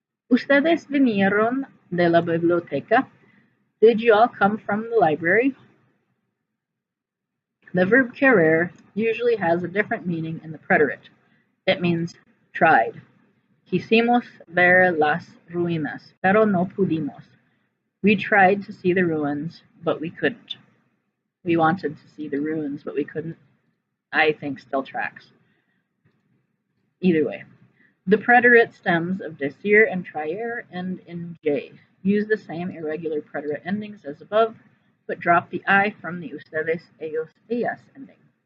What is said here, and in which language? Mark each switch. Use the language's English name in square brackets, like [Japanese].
[Spanish] Ustedes vinieron de la biblioteca. [English] Did you all come from the library? The verb querer usually has a different meaning in the preterite. It means tried. [Spanish] Quisimos ver las ruinas, pero no pudimos. [English] We tried to see the ruins, but we couldn't. We wanted to see the ruins, but we couldn't. I think still tracks. Either way. The preterite stems of decir and traer end in j. Use the same irregular preterite endings as above, but drop the I from the ustedes, ellos, ellas ending.